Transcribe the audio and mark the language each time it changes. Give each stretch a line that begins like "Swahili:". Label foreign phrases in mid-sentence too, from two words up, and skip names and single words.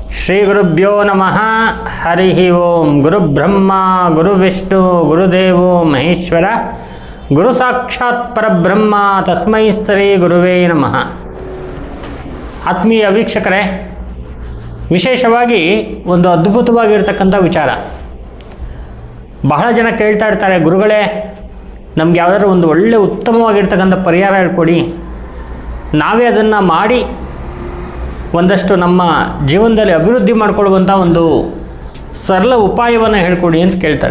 Sanskrit: ಶ್ರೀ ಗುರುಭ್ಯೋ ನಮಃ. ಹರಿ ಓಂ. ಗುರುಬ್ರಹ್ಮ ಗುರುವಿಷ್ಣು ಗುರುದೇವೋ ಮಹೇಶ್ವರ, ಗುರು ಸಾಕ್ಷಾತ್ ಪರಬ್ರಹ್ಮ, ತಸ್ಮೈ ಶ್ರೀ ಗುರುವೇ ನಮಃ.
Kannada: ಆತ್ಮೀಯ ವೀಕ್ಷಕರೇ, ವಿಶೇಷವಾಗಿ ಒಂದು ಅದ್ಭುತವಾಗಿರ್ತಕ್ಕಂಥ ವಿಚಾರ. ಬಹಳ ಜನ ಕೇಳ್ತಾ ಇರ್ತಾರೆ, ಗುರುಗಳೇ ನಮ್ಗೆ ಯಾವುದಾದ್ರು ಒಂದು ಒಳ್ಳೆ ಉತ್ತಮವಾಗಿರ್ತಕ್ಕಂಥ ಪರಿಹಾರ ಹೇಳ್ಕೊಡಿ, ನಾವೇ ಅದನ್ನು ಮಾಡಿ ಒಂದಷ್ಟು ನಮ್ಮ ಜೀವನದಲ್ಲಿ ಅಭಿವೃದ್ಧಿ ಮಾಡಿಕೊಳ್ಳುವಂಥ ಒಂದು ಸರಳ ಉಪಾಯವನ್ನು ಹೇಳ್ಕೊಡಿ ಅಂತ ಕೇಳ್ತಾರೆ.